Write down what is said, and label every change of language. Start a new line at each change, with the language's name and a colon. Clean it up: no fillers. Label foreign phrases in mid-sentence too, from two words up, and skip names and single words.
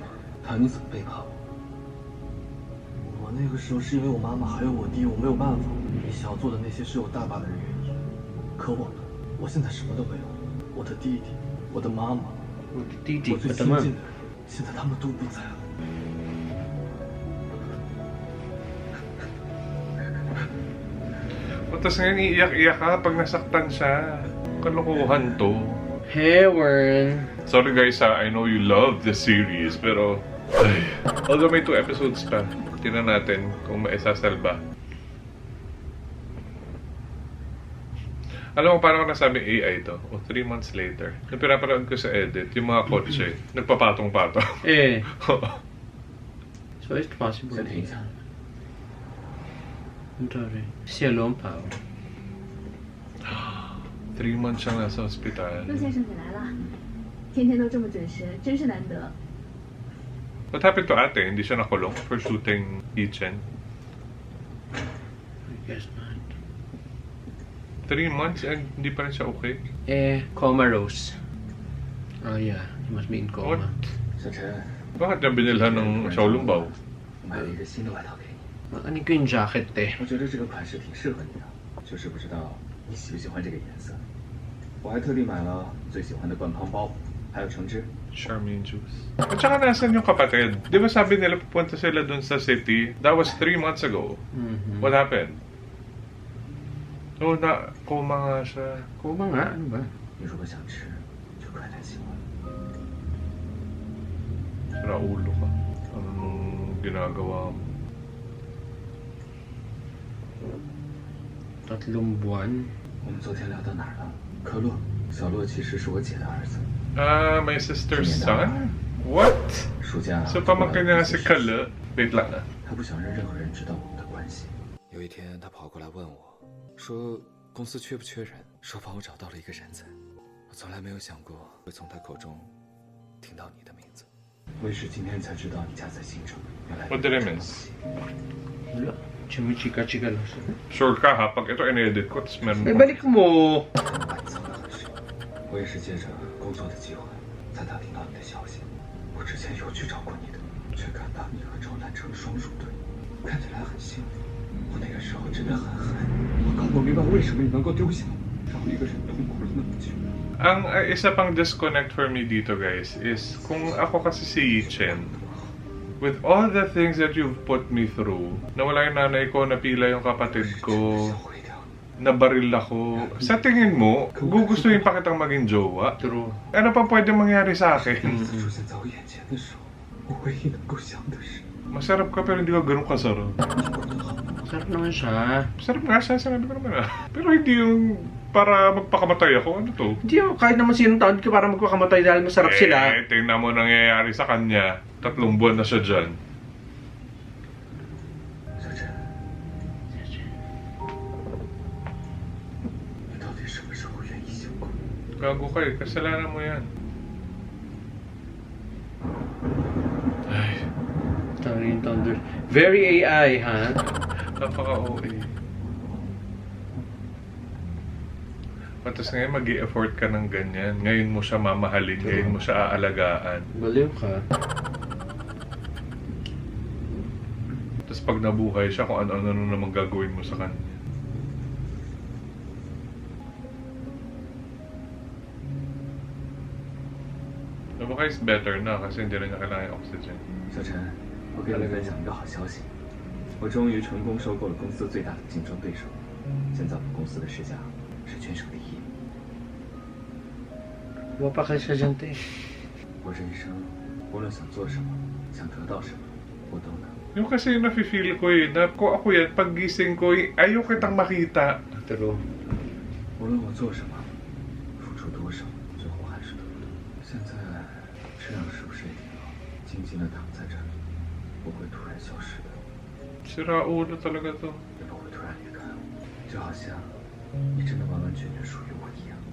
Chinese: 谈你怎么背叛我。我那个时候是因为我妈妈还有我弟，我没有办法。你想要做的那些是有大把的人愿意，可我呢？我现在什么都没有。我的弟弟，我的妈妈， Titi, 我最 pata 亲 man. 近的人，现在他们都不在了。
Filipino: Tapos ngayon iiyak-iyak ka pag nasaktan siya. Kalokohan to. Hewan.
English: Sorry guys ha, I know you love the series,
Filipino: pero... Ay. Although may 2 episodes pa. Tingnan natin kung maisasalba. Alam mo, paano ko nasabing AI to? O 3 months later. Nung pinapanood ko sa edit, yung mga kotse, nagpapatong-patong.
English: Eh. So it's possible.
Chinese: 先停一下。
English: I'm sorry.
Filipino: Siya Lompao. 3 months siyang nasa ospital.
Chinese: 陆先生你来了，天天都这么准时，真是难得。
English: What happened to
Filipino: ate? Hindi siya nakulong
English: for shooting
Filipino: Yichen?
English: I guess not.
Filipino: 3 months and hindi pa rin siya okay?
English: Eh, coma Rose. Oh yeah, he must be in What? coma.
Chinese: 小陈，
Filipino: Bakit niya binilhan ng Xiaolongbao?
Chinese: 我买了一个新的外套给你，
Filipino: Ano ko yung jacket eh?
Chinese: 我觉得这个款式挺适合你的，就是不知道你喜不喜欢这个颜色。我还特地买了最喜欢的冠旁包，还有橙汁。
English: Charmin juice.
Filipino: At saka nasan yung kapatid? Di ba sabi nila pupunta sila dun sa city?
English: That was 3 months ago. Mhm. What happened?
Filipino: Oh, na coma nga siya. Coma nga, ano ba?
Chinese: 你如果想吃，就快点洗碗。
Filipino: Sira ulo ka. Anong ginagawa mo? 3 buwan.
Chinese: 我们昨天聊到哪儿了？可洛，小洛其实是我姐的儿子。
English: Ah, my sister's son? What?
Chinese: 暑假
Filipino: So pamangkin niya si Kala. Wait lang ah.
Chinese: 他不想让任何人知道我们的关系。有一天，他跑过来问我，说公司缺不缺人，说帮我找到了一个人才。我从来没有想过会从他口中听到你的名字。我也是今天才知道你家在新城，原来
English: What did I miss?
Filipino: Wala. Chimichika-chika lang siya. Sure ka ha, pag ito in-edit ko, tapos meron Eh, balik mo!
Chinese: 把你藏得很深。我也是借着工作的机会才打听到你的消息。我之前有去找过你的，却看到你和周南成双入对，看起来很幸福。我那个时候真的很恨你，我搞不明白为什么你能够丢下我，让我一个人痛苦了那么久。
Filipino: Ang isa pang disconnect
English: for me
Filipino: dito guys is kung ako kasi si Yichen,
English: with all the things that you've put me through,
Filipino: nawala yung nanay ko, napila yung kapatid ko, nabaril ako, sa tingin mo, gugustuhin pa kitang maging jowa?
English: True.
Filipino: Ano pa pwede mangyari sa akin?
Chinese: 出现在我眼前的时候，我唯一能够想的是，
Filipino: Masarap ka pero hindi ka ganun kasarap. Sarap naman siya. Masarap nga siya, sinabi ko naman ah. Pero hindi yung para magpakamatay ako. Ano to? Hindi ako, kahit naman sinong taon ka para magpakamatay dahil masarap sila. Tingnan mo nangyayari sa kanya. 3 buwan na siya dyan.
Chinese: 小陈，你到底什么时候愿意醒过来？
Filipino: Gago ka eh. Kasalanan mo yan. Ay, Tangin Thunder.
English: Very AI,
Filipino: ha? napaka-OA. Tapos ngayon mag-i-effort ka ng ganyan. Ngayon mo siya mamahalin. Ngayon mo siya aalagaan. Baliw ka. Tapos pag nabuhay siya, kung ano-ano na naman gagawin mo sa kanya. Nabuhay
English: is better
Filipino: na kasi hindi na niya kailangan yung oxygen.
Chinese: 小陈，我给你分享一个好消息，我终于成功收购了公司最大的竞争对手，现在我们公司的市价是全省第一。
Filipino: Huwag pa kayo siya dyan, te.
Chinese: 我这一生无论想做什么，想得到什么，我都能。
Filipino: Yung kasi yung nafe-feel ko eh, na kung ako yan, paggising ko, ayaw kitang makita.
English: True.
Chinese: 无论我做什么，付出多少，最后还是得不到。现在这样是不是也挺好？静静的躺在这里，不会突然消失的，
Filipino: Sira ulo talaga to.
Chinese: 也不会突然离开我，就好像你真的完完全全属于我一样。